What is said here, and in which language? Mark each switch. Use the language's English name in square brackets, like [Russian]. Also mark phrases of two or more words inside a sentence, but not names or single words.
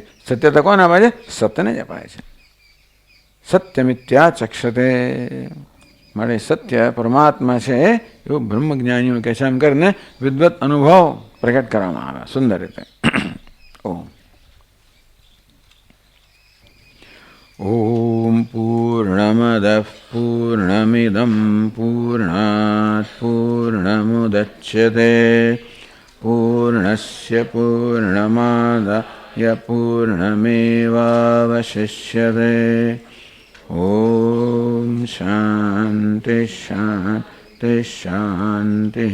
[Gujarati] સત્યતા કોને અપાય છે? સત્યને જ અપાય છે. [Sanskrit] सत्यमित्या चक्षते. [Gujarati] માટે સત્ય પરમાત્મા છે એવું બ્રહ્મજ્ઞાનીઓ કહે છે. એમ કરીને વિદ્વત અનુભવ પ્રગટ કરવામાં આવે સુંદર રીતે. [Sanskrit] ओम पूर्णमदः पूर्णमिदं पूर्णात पूर्णमुदच्यते पूर्णस्य पूर्णमादाय यपूर्णमेवावशिष्यते। ॐ शान्ति शान्ति शान्तिः।